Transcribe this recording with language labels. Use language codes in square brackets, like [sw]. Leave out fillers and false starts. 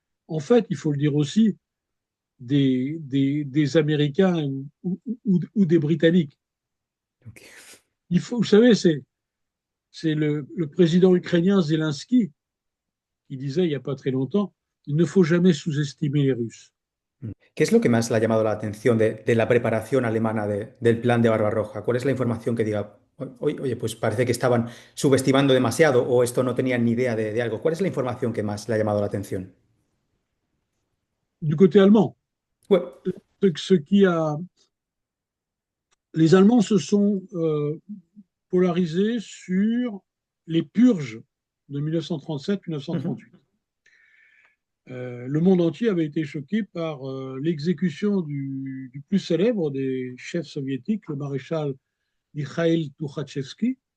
[fr] En fait, il faut le dire aussi, des Américains ou des Britanniques. Ok. Vous savez, c'est le président ukrainien Zelensky qui disait il n'y a pas très longtemps, il ne faut jamais sous-estimer les Russes. [es] ¿Qué es lo que más le ha llamado la atención de la preparación alemana del plan de Barbarroja? ¿Cuál es la información que diga, oye, pues parece que estaban subestimando demasiado o esto no tenían ni idea de algo"? ¿Cuál es la información que más le ha llamado la atención? [fr] Du côté allemand, Ouais. ce qui a, les Allemands se sont polarisés sur les purges de 1937-1938. Mhm. Le monde entier avait été choqué par l'exécution du plus célèbre des chefs soviétiques, le maréchal Mikhail Tukhachevski,